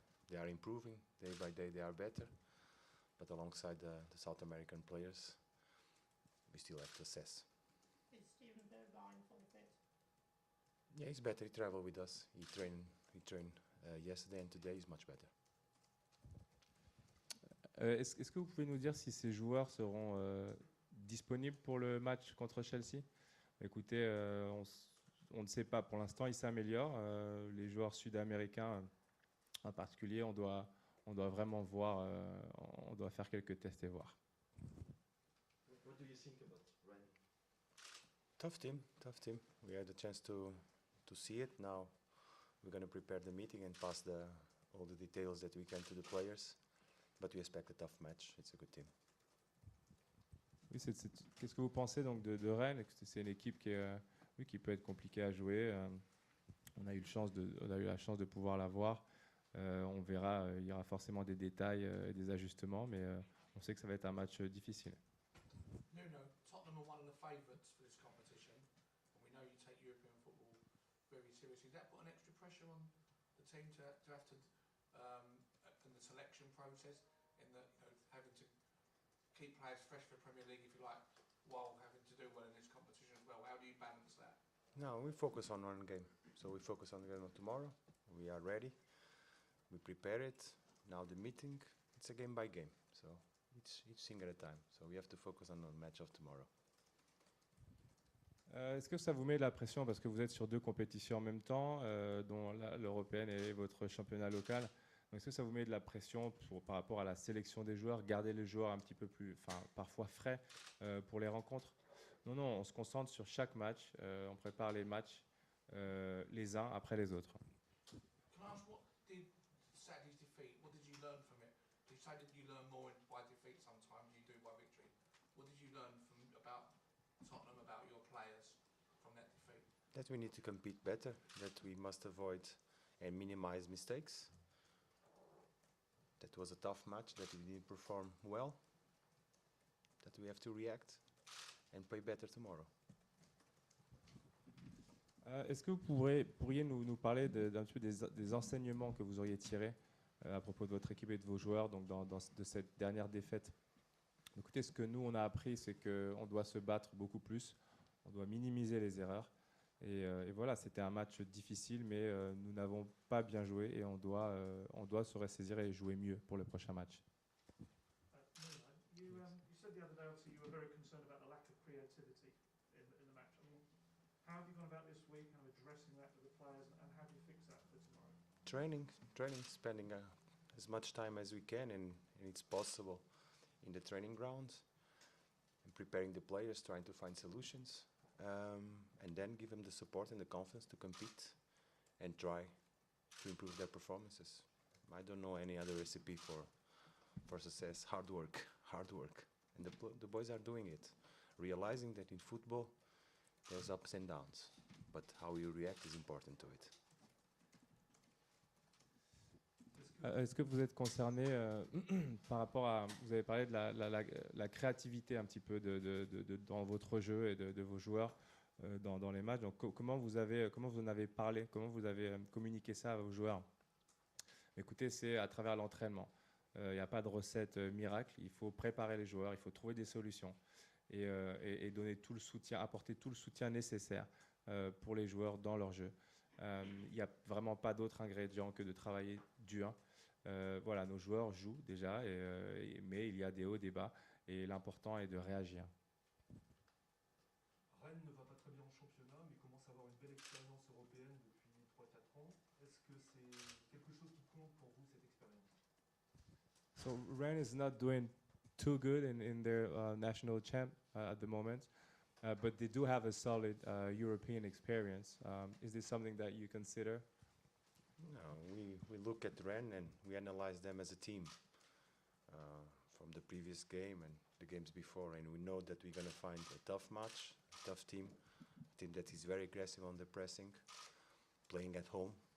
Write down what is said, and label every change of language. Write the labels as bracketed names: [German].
[English] They are improving day by day. They are better, but alongside the South American players, we still have to assess. Is Steven Bergwijn full fit? Yeah, he's better. He traveled with us. He trained yesterday, and today he's much better. [French] Est-ce que vous pouvez nous dire si ces joueurs seront disponibles pour le match contre Chelsea? Écoutez, on ne sait pas. Pour l'instant, ils s'améliorent. Les joueurs sud-américains, en particulier, on doit vraiment voir. On doit faire quelques tests et voir. [English] What do you think about Rennes? Tough team. We had a chance to see it. Now we're going to prepare the meeting and pass all the details that we can to the players. But we expect a tough match. It's a good team. [French] Oui, qu'est-ce que vous pensez donc de Rennes? C'est une équipe qui peut être compliquée à jouer. On a eu la chance de pouvoir la voir. On verra, il y aura forcément des détails et des ajustements, mais on sait que ça va être un match difficile. [English] Nuno, Tottenham are one of the favourites for this competition, and we know you take European football very seriously. Does that put an extra pressure on the team to have to, in the selection process, in the having to keep players fresh for Premier League, if you like, while having to do well in this competition as well? How do you balance that? No, we focus on one game. So we focus on the game of tomorrow. We are ready. We prepare it. Now the meeting, it's a game by game. So each thing at a time. So we have to focus on the match of tomorrow. [French] Est-ce que ça vous met de la pression parce que vous êtes sur deux compétitions en même temps, dont l'européenne et votre championnat local? Donc, est-ce que ça vous met de la pression par rapport à la sélection des joueurs, garder les joueurs un petit peu plus, parfois frais pour les rencontres? Non, on se concentre sur chaque match. On prépare les matchs les uns après les autres. [English] Can I ask, what did Saturday's defeat, what did you learn from it? You say that you learn more by defeat sometimes, you do by victory. What did you learn about Tottenham, about your players from that defeat? That we need to compete better, that we must avoid and minimize mistakes. That was a tough match, that we didn't perform well, that we have to react and play better tomorrow. [French] Est-ce que vous pourriez nous parler d'un petit peu des enseignements que vous auriez tirés à propos de votre équipe et de vos joueurs donc de cette dernière défaite? Écoutez, ce que nous on a appris, c'est qu'on doit se battre beaucoup plus, on doit minimiser les erreurs. Et voilà, c'était un match difficile, mais nous n'avons pas bien joué et on doit se ressaisir et jouer mieux pour le prochain match. [English] You said the other day, obviously, you were very concerned about the lack of creativity in the match. I mean, how have you gone about this week, kind of addressing that with the players, and how do you fix that for tomorrow? Training, spending as much time as we can, and it's possible in the training grounds, and preparing the players, trying to find solutions. And then give them the support and the confidence to compete and try to improve their performances. I don't know any other recipe for success. Hard work. And the boys are doing it, realizing that in football there's ups and downs, but how you react is important to it. [French] Est-ce que vous êtes concerné par rapport à... Vous avez parlé de la créativité un petit peu dans votre jeu et de vos joueurs dans les matchs. Donc, comment vous en avez parlé? Comment vous avez communiqué ça à vos joueurs? Écoutez, c'est à travers l'entraînement. Il n'y a pas de recette miracle. Il faut préparer les joueurs, il faut trouver des solutions et donner tout le soutien, apporter tout le soutien nécessaire pour les joueurs dans leur jeu. Il n'y a vraiment pas d'autre ingrédient que de travailler dur. Voilà, nos joueurs jouent déjà, mais il y a des hauts, des bas, et l'important est de réagir. Rennes ne va pas très bien en championnat, mais commence à avoir une belle expérience européenne depuis 3-4 ans. Est-ce que c'est quelque chose qui compte pour vous, cette expérience? [English] So Rennes is not doing too good in their national champ at the moment, but they do have a solid European experience. Is this something that you consider? No, we look at Rennes and we analyze them as a team from the previous game and the games before, and we know that we're going to find a tough match, a tough team, a team that is very aggressive on the pressing, playing at home.